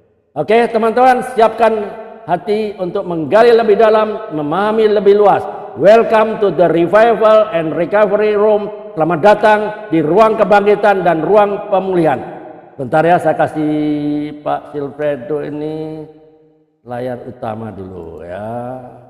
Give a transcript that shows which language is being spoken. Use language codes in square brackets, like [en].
[id] Oke, teman-teman, siapkan hati untuk menggali lebih dalam, memahami lebih luas. [en] Welcome to the Revival and Recovery Room. [id] Selamat datang di ruang kebangkitan dan ruang pemulihan. Bentar ya, saya kasih Pak Silfredo ini layar utama dulu ya.